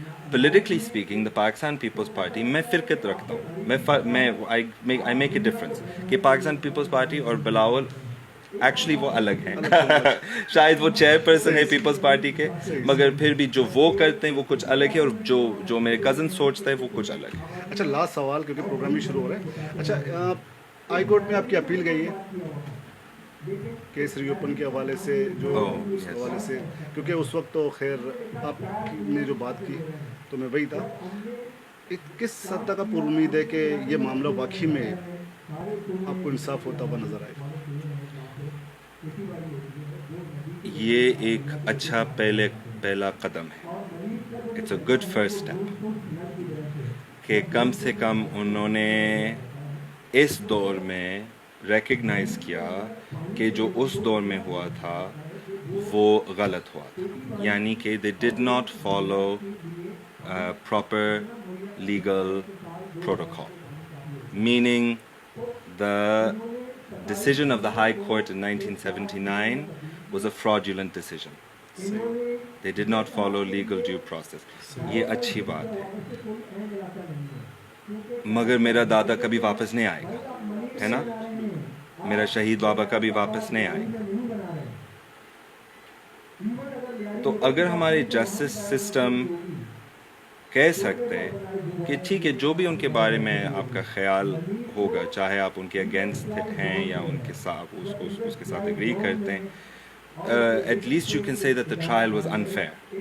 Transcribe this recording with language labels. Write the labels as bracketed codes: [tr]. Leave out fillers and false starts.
[en] Politically speaking, the Pakistan People's Party, [ur] میں فرقت رکھتا ہوں. [en] I make a difference [ur] کہ پاکستان پیپلز پارٹی اور بلاول ایکچولی وہ الگ ہیں. شاید وہ چیئر پرسن ہے پیپلز پارٹی کے, مگر پھر بھی جو وہ کرتے ہیں وہ کچھ الگ ہے, اور جو میرے کزن سوچتا ہے وہ کچھ الگ ہے. اچھا, لاسٹ سوال کیونکہ پروگرام بھی شروع ہو رہا ہے. اچھا, ہائی کورٹ میں آپ کی اپیل گئی ہے کیس ری اوپن کے حوالے سے, جو اس حوالے سے, کیونکہ اس وقت تو خیر آپ نے جو بات کی تو میں وہی تھا, کس حد تک آپ امید ہے کہ یہ معاملہ واقعی میں آپ کو انصاف ہوتا ہوا نظر آئے گا؟ یہ ایک اچھا پہلا قدم ہے. [en] it's a good first step [ur] کہ کم سے کم انہوں نے اس دور میں ریکگنائز کیا کہ جو اس دور میں ہوا تھا وہ غلط ہوا تھا. یعنی کہ [en] They did not follow proper legal protocol, meaning the decision of the High Court in 1979 was a fraudulent decision. They did not follow legal due process. [ur] یہ اچھی بات ہے, مگر میرا دادا کبھی واپس نہیں آئے گا, ہے نا, میرا شہید بابا کبھی واپس نہیں آئے گا. تو اگر ہمارے جسٹس سسٹم کہہ سکتے کہ ٹھیک ہے, جو بھی ان کے بارے میں آپ کا خیال ہوگا, چاہے آپ ان کے اگینسٹ ہیں یا ان کے ساتھ اس کے ساتھ اگری کرتے ہیں, [en] at least you can say that the trial was unfair.